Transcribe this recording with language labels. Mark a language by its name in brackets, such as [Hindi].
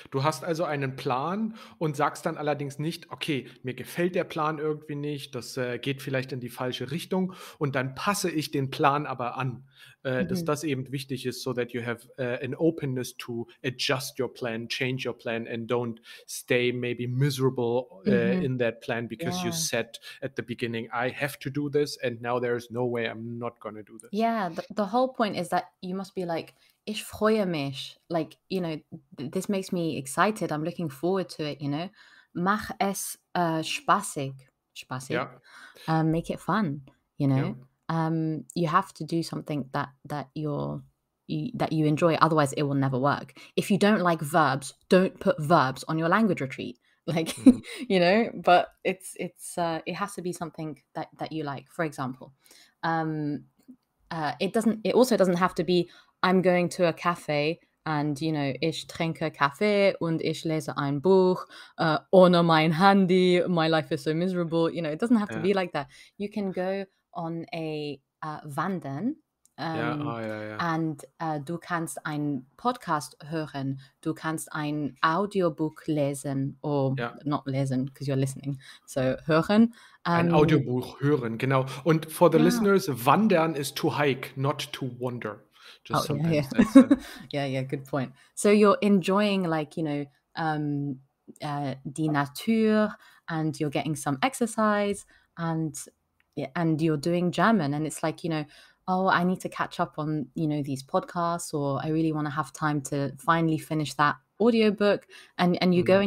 [German] Du hast also einen Plan und sagst dann allerdings nicht: „Okay, mir gefällt der Plan irgendwie nicht, das geht vielleicht in die falsche Richtung, und dann passe ich den Plan aber an." Dass das eben wichtig ist, [English] so that you have an openness to adjust your plan, change your plan, and don't stay maybe miserable in that plan because you said at the beginning, "I have to do this, and now there's no way I'm not gonna do this." Yeah, the whole point is that you must be like, [German] ich freue mich. [English] Like, this makes me excited. I'm looking forward to it, [German] Mach es spaßig. Spaßig. Ja. [English] Make it fun, [German] Ja. [English] You have to do something that you enjoy, otherwise it will never work. If you don't like verbs, don't put verbs on your language retreat. Like, but it has to be something that you like. For example, it also doesn't have to be, I'm going to a cafe [German] and ich trinke Kaffee und ich lese ein Buch ohne mein Handy, [English] my life is so miserable. It doesn't have to [German] Ja, [English] be like that. You can go on a wandern, [German] ja, ja, ja. and du kannst einen Podcast hören, du kannst ein Audiobook lesen, or Ja, [English] not lesen because you're listening, so hören. [German] ein Audiobuch hören, genau. [English] Und for the [German] Ja. [English] listeners, wandern is to hike, not to wander. Just Oh, yeah, sometimes that's yeah, good point. So you're enjoying, like, die Natur, and you're getting some exercise, and yeah, and you're doing German, and it's like, oh, I need to catch up on, these podcasts, or I really want to have time to finally finish that audiobook, and you go